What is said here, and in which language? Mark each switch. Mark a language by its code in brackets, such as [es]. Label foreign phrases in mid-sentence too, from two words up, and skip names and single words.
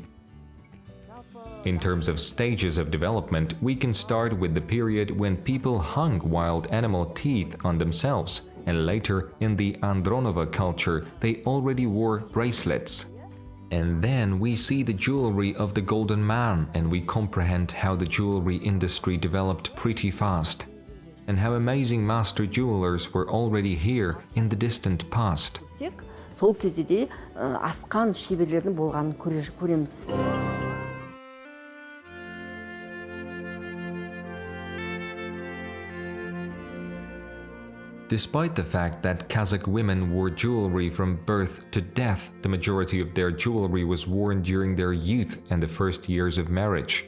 [en] In terms of stages of development, we can start with the period when people hung wild animal teeth on themselves, and later in the Andronova culture they already wore bracelets. And then we see the jewelry of the Golden Man, and we comprehend how the jewelry industry developed pretty fast, and how amazing master jewelers were already here in the distant past. [kk] Сол кезде де асқан шеберлердің болғанын көреміз. [en] Despite the fact that Kazakh women wore jewelry from birth to death, the majority of their jewelry was worn during their youth and the first years of marriage.